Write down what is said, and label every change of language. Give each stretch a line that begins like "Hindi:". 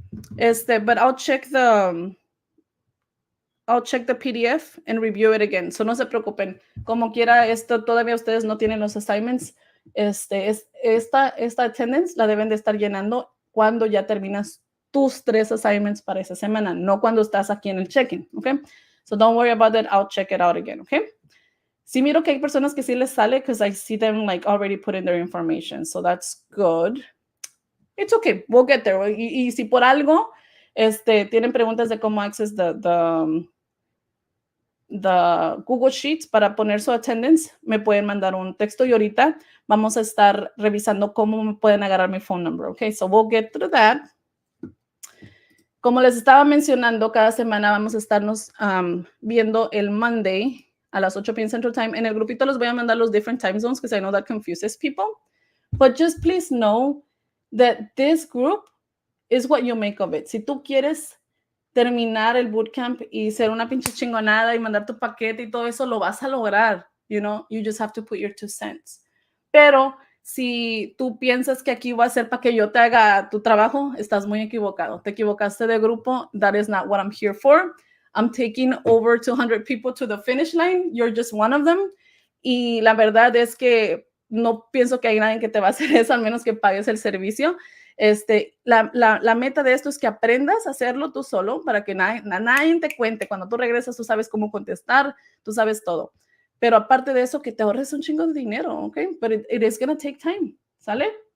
English: But I'll check the PDF and review it again.
Spanish: So no se preocupen. Como quiera, todavía ustedes no tienen los assignments. Esta attendance la deben de estar llenando cuando ya terminas tus 3 assignments para esa semana, no cuando estás aquí en el check-in, ¿ok?
English: So don't worry about that. I'll check it out again, ¿ok?
Spanish: Sí miro que hay personas que sí les sale
English: because I see them like already put in their information. So that's good. It's okay. We'll get there.
Spanish: Y si por algo tienen preguntas de cómo
English: access the Google Sheets
Spanish: para poner su attendance, me pueden mandar un texto y ahorita vamos a estar revisando cómo me pueden agarrar mi phone number, okay?
English: So we'll get through that.
Spanish: Como les estaba mencionando, cada semana vamos a estarnos viendo el Monday a las 8 p.m.
English: Central Time.
Spanish: En el grupito les voy a mandar los
English: different time zones because I know that confuses people. But just please know that this group is what you make of it.
Spanish: Si tú quieres terminar el bootcamp y ser una pinche chingonada y mandar tu paquete y todo eso, lo vas a lograr.
English: You know, you just have to put your 2 cents.
Spanish: Pero si tú piensas que aquí va a ser para que yo te haga tu trabajo, estás muy equivocado. Te equivocaste de grupo.
English: That is not what I'm here for. I'm taking over 200 people to the finish line. You're just one of them.
Spanish: Y la verdad es que no pienso que hay nadie que te va a hacer eso, al menos que pagues el servicio. La meta de esto es que aprendas a hacerlo tú solo para que nadie te cuente. Cuando tú regresas, tú sabes cómo contestar, tú sabes todo. Pero aparte de eso, que te ahorres un chingo de dinero, ¿ok?
English: But it is going to take time, ¿sale?